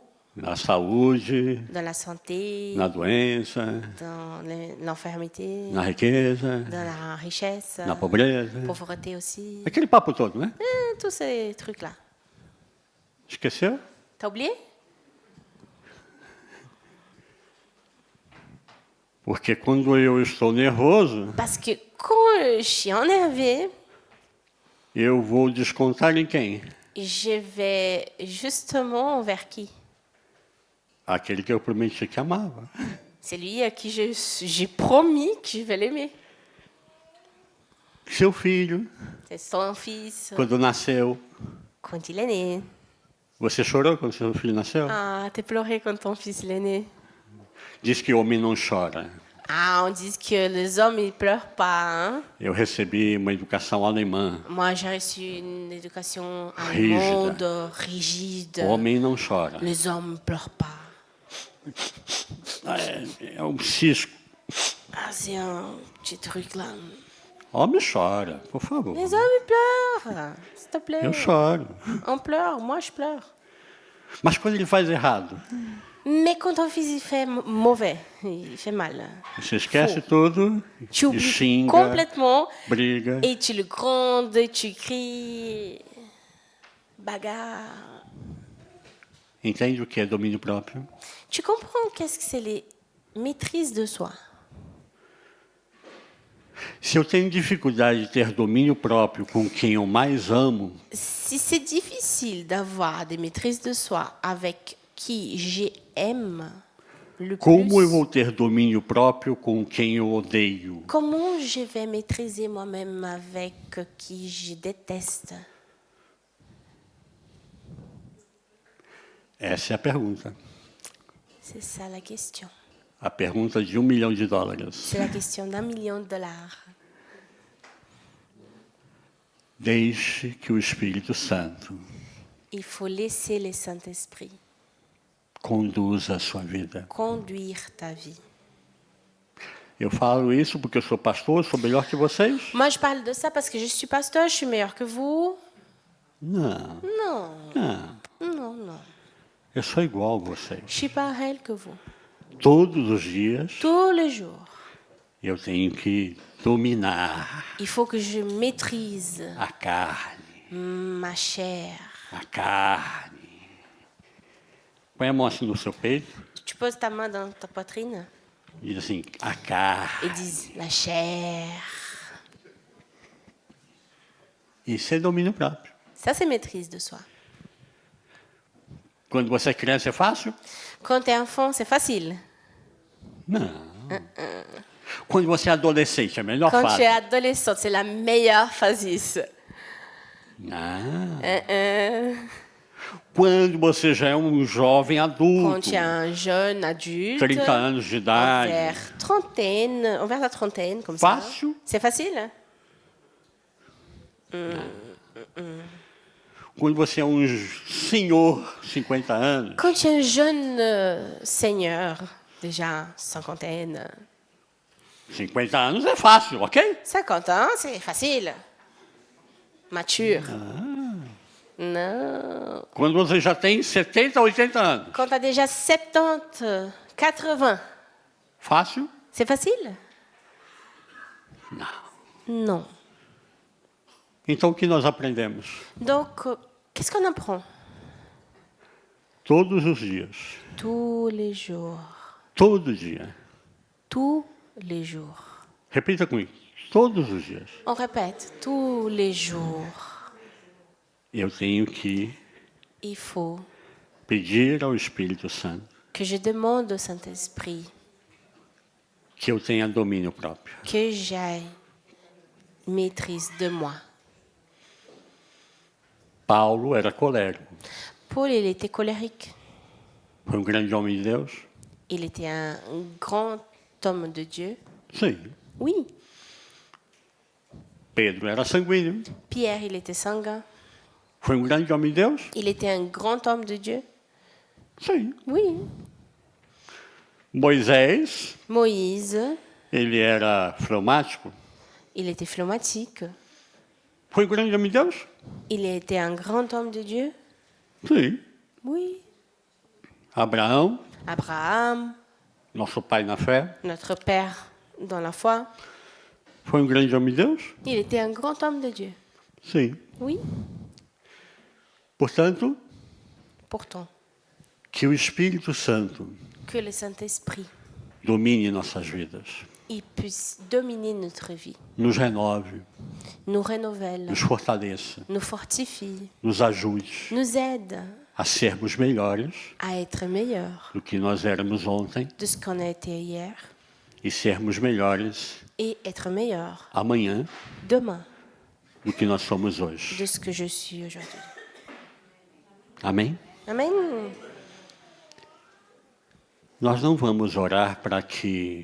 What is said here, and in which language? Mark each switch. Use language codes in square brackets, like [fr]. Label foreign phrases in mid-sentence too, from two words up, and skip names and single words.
[pt] na saúde, [fr] dans la santé, [pt] na doença, [fr] dans l'infirmité, [pt] na riqueza, [fr] dans la richesse, [pt] na pobreza. [fr] pauvreté aussi. [pt] Aquele papo todo, né? [fr] Tous ces trucs-là. [pt] Esqueceu? [fr] T'as oublié? [pt] Porque quando eu estou nervoso, [fr] Parce que quand je suis énervée, [pt] eu vou descontar em quem? [fr] je vais justement vers qui? [pt] Aquele que eu prometi que amava. [fr] C'est lui à qui j'ai promis que je vais l'aimer. [pt] Seu filho, [fr] C'est son fils. [pt] quando nasceu. [fr] Quand il est né. [pt] Você chorou quando seu filho nasceu? [fr] Ah, t'es pleuré quand ton fils il est né. [pt] Diz que homem não chora. [fr] Ah, on dit que les hommes ils pleurent pas. Hein? [pt] Eu recebi uma educação alemã. [fr] Moi, j'ai reçu une éducation Rigide. allemande, rigide. [pt] O homem não chora. [fr] Les hommes ne pleurent pas. [pt] É um cisco. [fr] Ah, c'est un petit truc là. [pt] Homem chora, por favor. [fr] Les hommes ils pleurent, s'il te plaît. [pt] Eu choro. [fr] On pleure, moi je pleure. [pt] Mas quando ele faz errado, [fr] Mais quand ton fils il fait mauvais, il fait mal, [pt] você esquece tudo [fr] tu [pt] e [fr] oublies [pt] xinga, [fr] complètement [pt] briga. [fr] et tu le grondes, tu cries, bagarre. [pt] Entende o que é domínio próprio? [fr] Tu comprends qu'est-ce que c'est les maîtrises de soi? [pt] Se eu tenho dificuldade de ter domínio próprio com quem eu mais amo, [fr] Si c'est difficile d'avoir des maîtrises de soi avec qui j'aime le [pt] como eu [fr] plus, [pt] vou ter domínio próprio com quem eu odeio? [fr] comment je vais maîtriser moi-même avec qui je déteste? [pt] Essa é a pergunta. [fr] C'est ça la question. [pt] A pergunta de $1 milhão. [fr] C'est la question d'1 million de dollars. [pt] Deixe que o Espírito Santo [fr] Il faut laisser le Saint-Esprit [pt] conduza a sua vida. [fr] conduire ta vie. [pt] Eu falo isso porque eu sou pastor, sou melhor que vocês? [fr] Moi, je parle de ça parce que je suis pasteur, je suis meilleur que vous. [pt] Não, [fr] Non, [pt] não. [fr] non, non. [pt] Eu sou igual a vocês. [fr] Je suis pareil que vous. [pt] Todos os dias [fr] Tous les jours, [pt] eu tenho que dominar [fr] il faut que je maîtrise [pt] a carne. [fr] ma chair. [pt] A carne. Põe a mão assim no seu peito [fr] Tu poses ta main dans ta poitrine [pt] e diz assim, a carne. [fr] et dis la chair. [pt] Isso é domínio próprio. [fr] Ça, c'est maîtrise de soi. [pt] Quando você é criança é fácil? [fr] Quand tu es enfant, c'est facile. [pt] Não. Quando você é adolescente, é a melhor [fr] Quand tu [pt] fase. [fr] es adolescente, c'est la meilleure phase. [pt] Não. Euh, Quando você já é um jovem [fr] Quand [pt] adulto, [fr] tu es un jeune adulte, [pt] 30 anos de idade, [fr] envers la trentaine, comme ça. [pt] fácil. [fr] C'est facile. [pt] Quando você é um senhor, 50 anos, [fr] Quand tu es un jeune seigneur, déjà cinquantaine, [pt] 50 anos é fácil, ok? [fr] 50 ans, c'est facile. Mature. Non. [pt] Quando você já tem 70, 80 anos, [fr] Quand tu as déjà 70, 80, [pt] fácil? [fr] c'est facile? [pt] Não. [fr] Non. [pt] Então o que nós aprendemos? [fr] Donc, qu'est-ce qu'on apprend? [pt] Todos os dias. [fr] Tous les jours. [pt] Todo dia. [fr] Tous les jours. [pt] Repita comigo. Todos os dias. [fr] On répète, tous les jours. [pt] Eu tenho que [fr] Il faut [pt] pedir ao Espírito Santo [fr] que je demande au Saint-Esprit [pt] que eu tenha domínio próprio. [fr] que j'aie maîtrise de moi. [pt] Paulo era colérico. [fr] Paul, il était colérique. [pt] Foi um grande homem de Deus? [fr] Il était un grand homme de Dieu. [pt] Sim. [fr] Oui. [pt] Pedro era sanguíneo. [fr] Pierre, il était sanguin. [pt] Foi um grande homem de Deus? [fr] Il était un grand homme de Dieu. [pt] Sim. [fr] Oui. [pt] Moisés, [fr] Moïse, [pt] ele era fleumático. [fr] il était phlegmatique. [pt] Foi um grande homem de Deus? [fr] Il était un grand homme de Dieu. [pt] Sim. [fr] Oui. [pt] Abraão, [fr] Abraham, [pt] nosso pai na fé, [fr] notre père dans la foi, [pt] foi um grande homem de Deus? [fr] il était un grand homme de Dieu. [pt] Sim. [fr] Oui. [pt] Portanto, [fr] Pourtant, [pt] que o Espírito Santo [fr] que le Saint-Esprit, [pt] domine nossas vidas, [fr] il puisse dominer notre vie, [pt] nos renove, [fr] nous renouvelle, [pt] nos fortaleça, [fr] nous fortifie, [pt] nos ajude [fr] nous aide [pt] a sermos melhores [fr] à être meilleurs [pt] do que nós éramos ontem [fr] de ce qu'on a été hier [pt] e sermos melhores [fr] et être meilleurs [pt] amanhã [fr] demain [pt] do que nós somos hoje. [fr] de ce que je suis aujourd'hui. [pt] Amém? [fr] Amen. [pt] Nós não vamos orar para que